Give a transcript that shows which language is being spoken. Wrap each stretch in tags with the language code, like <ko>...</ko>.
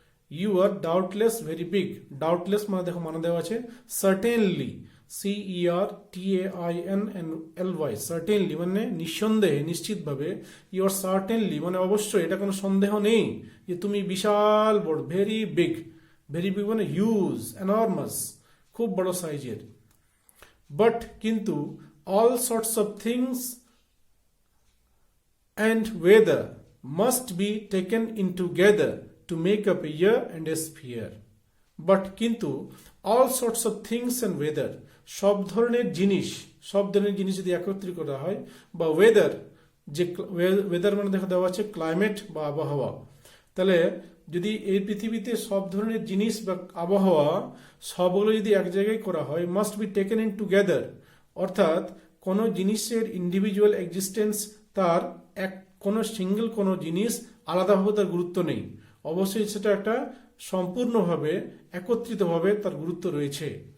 <en>you are doubtless very big,</en> <bn>doubtless মানে দেখো মানে দেওয়া আছে সার্টেনলি, CERTAINLY, সার্টেনলি মানে নিঃসন্দেহে, নিশ্চিতভাবে।</bn> <en>you are certainly</en> <bn>মানে অবশ্যই, এটা কোনো সন্দেহ নেই যে তুমি বিশাল বড়।</bn> <en>very big, very big</en> <bn>মানে</bn> <en>huge, enormous,</en> <bn>খুব বড় সাইজের।</bn> <en>but</en> <bn>কিন্তু</bn> <en>All sorts of things and weather must be taken in together to make up a year and a sphere.</en> <bn>But কিন্তু</bn> <en>all sorts of things and weather,</en> <bn>সব ধরনের জিনিস, সব ধরনের জিনিস যদি একত্রিত করা হয়, বা ওয়েদার, যে ওয়েদার মানে দেখা দেওয়া আছে ক্লাইমেট বা আবহাওয়া, তাহলে যদি এই পৃথিবীতে সব ধরনের জিনিস বা আবহাওয়া সবগুলো যদি এক জায়গায় করা হয়,</bn> <en>must be taken in together,</en> <bn>অর্থাৎ কোনো জিনিসের ইন্ডিভিজুয়াল এক্সিস্টেন্স, তার এক কোনো সিঙ্গেল কোনো জিনিস আলাদাভাবে তার গুরুত্ব নেই, অবশ্যই সেটা একটা সম্পূর্ণভাবে একত্রিতভাবে তার গুরুত্ব রয়েছে।</bn>